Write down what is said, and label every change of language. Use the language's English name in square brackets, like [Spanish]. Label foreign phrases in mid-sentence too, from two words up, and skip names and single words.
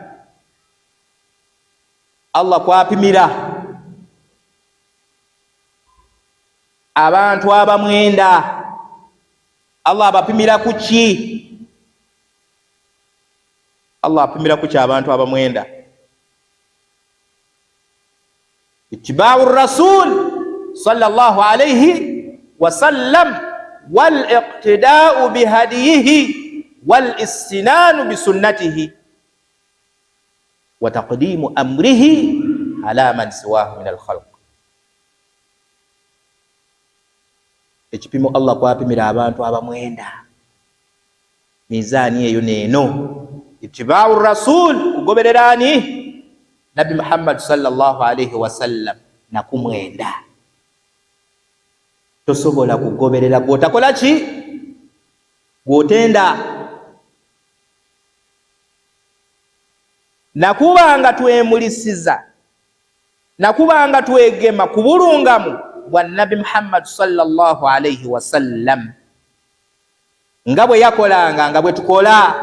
[Ganda] Allah kwapimira abantu abamwenda. Allah abapimira kuki? Allah apimira kuki abantu abamwenda? [Arabic] اتباع الرسول صلى الله عليه وسلم والاقتداء بهديه والاستنان بسنته وتقديم أمره على من سواه من الخلق. [Ganda] Ekipimo Allah kwapimira abantu abamwenda, mizani eyo neeno. [Arabic] اتباع الرسول, [Ganda] kugobererani Nabi Muhammad [Arabic] صلى الله عليه وسلم, [Ganda] na kumwenda. Tosobola kugoberera gwotakola ki? Gwotenda. Nakubanga twemulisiza, nakubanga twegema ku bulungamu bwa Nabi Muhammad [Arabic] صلى الله عليه وسلم, [Ganda] nga bwe yakolanga, nga bwe tukola.